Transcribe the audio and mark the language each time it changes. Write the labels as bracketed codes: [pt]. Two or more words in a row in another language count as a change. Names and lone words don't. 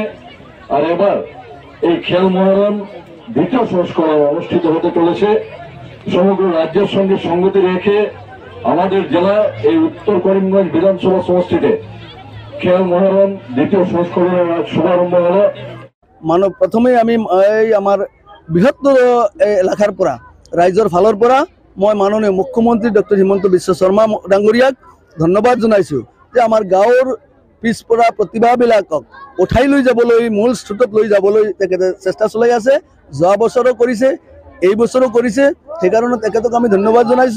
[bn] আর এবার এই খেল মহারণ দ্বিতীয় সংস্করণ অনুষ্ঠিত হতে চলেছে। সমগ্র রাজ্যের সঙ্গে সঙ্গতি রেখে আমাদের জেলা এই উত্তর করিমগঞ্জ বিধানসভা সমষ্টিতে খেল মহারণ দ্বিতীয় সংস্করণের শুভারম্ভ হল। প্রথমে আমি আমার বৃহত্তর এলাকার [as] পৰা ৰাইজৰ ফালৰ পৰা মই মাননীয় মুখ্যমন্ত্ৰী ডক্টৰ হিমন্ত বিশ্ব শৰ্মা ডাঙৰীয়াক ধন্যবাদ জনাইছোঁ যে আমাৰ গাঁৱৰ পিছপৰা প্ৰতিভাবিলাকক উঠাই লৈ যাবলৈ মূল স্ৰোতত লৈ যাবলৈ তেখেতে চেষ্টা চলাই আছে। যোৱা বছৰো কৰিছে, এই বছৰো কৰিছে, সেইকাৰণে তেখেতক আমি ধন্যবাদ জনাইছোঁ।